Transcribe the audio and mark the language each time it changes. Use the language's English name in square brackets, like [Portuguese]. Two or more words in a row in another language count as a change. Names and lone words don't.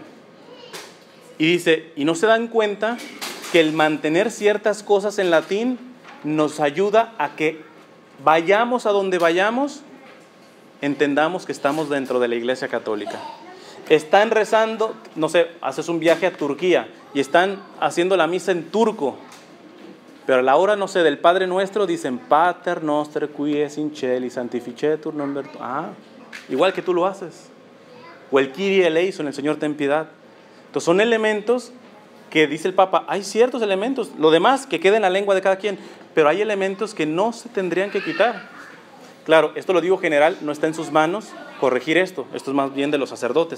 [Spanish] Y dice, y no se dan cuenta que el mantener ciertas cosas en latín nos ayuda a que vayamos a donde vayamos, entendamos que estamos dentro de la Iglesia Católica. Están rezando, no sé, haces un viaje a Turquía y están haciendo la misa en turco, pero a la hora, no sé, del Padre Nuestro dicen [Latin] Pater noster qui es in celi sanctificetur nomen tuum. [Spanish] Igual que tú lo haces. O el [Greek] Kyrie eleison, [Spanish] el Señor ten piedad. Entonces son elementos que dice el Papa, hay ciertos elementos, lo demás que queda en la lengua de cada quien, pero hay elementos que no se tendrían que quitar. Claro, esto lo digo general, no está en sus manos corregir esto es más bien de los sacerdotes.